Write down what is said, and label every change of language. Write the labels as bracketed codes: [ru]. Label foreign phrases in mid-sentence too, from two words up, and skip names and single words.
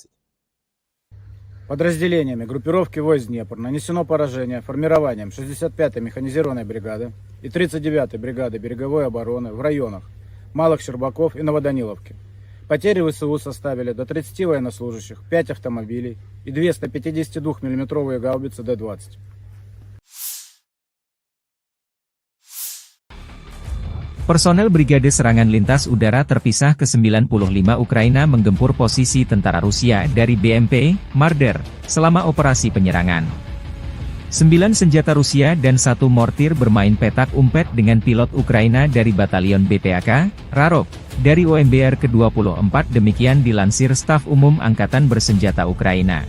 [ru] Подразделениями группировки войск Днепр нанесено поражение формированием 65-й механизированной бригады и 39-й бригады береговой обороны в районах Малых Щербаков и Новоданиловки. Потери ВСУ составили до 30 военнослужащих, 5 автомобилей и 2 152 мм гаубицы Д-20. [id] Personel Brigade Serangan Lintas Udara Terpisah ke-95 Ukraina menggempur posisi tentara Rusia dari BMP, Marder, selama operasi penyerangan. 9 senjata Rusia dan 1 mortir bermain petak umpet dengan pilot Ukraina dari Batalion BTAK, Rarok, dari OMBR ke-24 demikian dilansir Staf Umum Angkatan Bersenjata Ukraina.